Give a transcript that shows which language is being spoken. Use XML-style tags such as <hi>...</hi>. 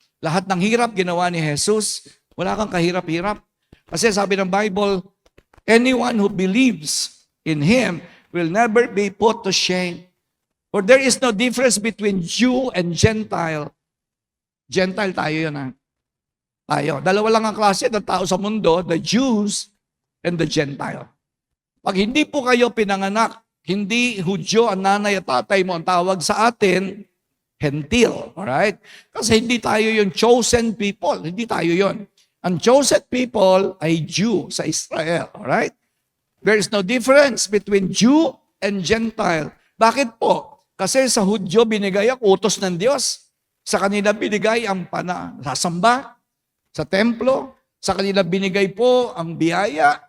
<tl>Lahat ng hirap ginawa ni Jesus. Wala kang kahirap-hirap. Kasi sabi ng Bible,</tl> <en>anyone who believes in Him will never be put to shame. For there is no difference between Jew and Gentile.</en> <tl>Gentile tayo yun ha. Tayo. Dalawa lang ang klase ng tao sa mundo,</tl> <en>the Jews and the Gentile.</en> <tl>Pag hindi po kayo pinanganak, hindi Hudyo ang nanay at tatay mo, ang tawag sa atin, Hentil.</tl> <en>Alright?</en> <tl>Kasi hindi tayo yung chosen people. Hindi tayo yon. Ang chosen people ay Jew sa Israel.</tl> <en>Alright? There is no difference between Jew and Gentile.</en> <tl>Bakit po? Kasi sa Hudyo binigay ang utos ng Diyos. Sa kanila binigay ang sasamba sa templo. Sa kanila binigay po ang biyaya.</tl>